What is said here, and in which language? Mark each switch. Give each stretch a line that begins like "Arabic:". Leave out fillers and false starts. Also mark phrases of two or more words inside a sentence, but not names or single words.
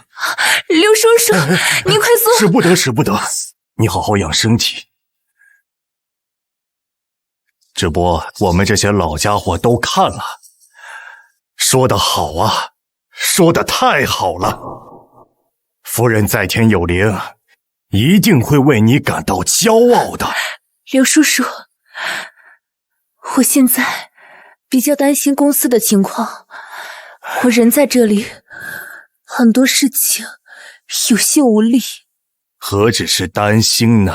Chinese: 劉叔叔，你快坐。使不得，使不得。你好好養身體。直播我們這些老家伙都看了，說得好啊，說得太好了。夫人在天有靈，一定会為你感到驕傲的。劉叔叔，我現在比較擔心公司的情況，我人在這裡，很多事情有心無力。何止是擔心呢？